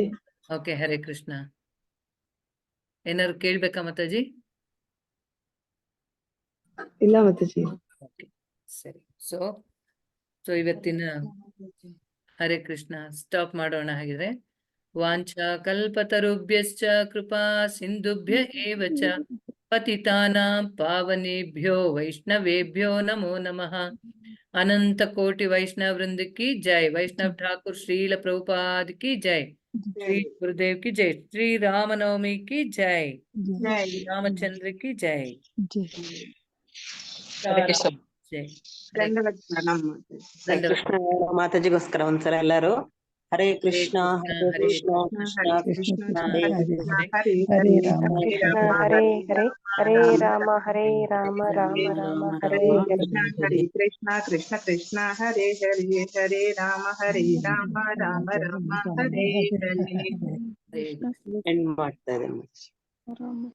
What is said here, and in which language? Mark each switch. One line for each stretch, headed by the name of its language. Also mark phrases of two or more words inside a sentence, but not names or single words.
Kannada: ಓಕೆ, ಹರೇ ಕೃಷ್ಣ. ಏನಾದ್ರು ಕೇಳ್ಬೇಕಾ ಮಾತಾಜಿ? ಇಲ್ಲ ಮಾತಾಜಿ. ಓಕೆ, ಸರಿ. ಸೊ ಇವತ್ತಿನ ಹರೇ ಕೃಷ್ಣ ಸ್ಟಾಪ್ ಮಾಡೋಣ.
Sanskrit: ಹಾಗಿದ್ರೆ ವಾಂಛಾ ಕಲ್ಪತರುಭ್ಯಶ್ಚ ಕೃಪಾ ಸಿಂಧುಭ್ಯ ಏವ ಚ ಪತಿತಾನಾಂ ಪಾವನೇಭ್ಯೋ ವೈಷ್ಣವೇಭ್ಯೋ ನಮೋ ನಮಃ. ಅನಂತ ಕೋಟಿ ವೈಷ್ಣವ ವೃಂದ
Hindi: की जय. वैष्णव ठाकुर श्रील प्रभुपाद की जय. श्री गुरुदेव की जय. श्री रामनवमी की जय. रामचंद्र की जय.
Sanskrit: ಹರೇ ಕೃಷ್ಣ.
Hindi: जय.
Sanskrit: ಹರೇ ಕೃಷ್ಣ
Kannada: ಮಾತಾಜಿಗೋಸ್ಕರ ಒಂದ್ಸಲ ಎಲ್ಲಾರು
Sanskrit: ಹರೇ ಕೃಷ್ಣ ಹರೇ ಕೃಷ್ಣ ಕೃಷ್ಣ ಕೃಷ್ಣ ಹರೇ ಹರೇ ಹರೇ ರಾಮ ಕೃಷ್ಣ ಹರೇ ಹರೇ ಹರೇ ರಾಮ ಹರೇ ರಾಮ ರಾಮ ರಾಮ ಹರೇ ಹರೇ. ಹರೇ ಕೃಷ್ಣ ಕೃಷ್ಣ ಕೃಷ್ಣ ಹರೇ ಹರೇ ಹರೇ ರಾಮ ರಾಮ ರಾಮ ಹರೇ ಹರೇ. हरे
Kannada: ಎಂಡ್ ಮಾಡ್ತಾ ಇದ್ದೇನೆ.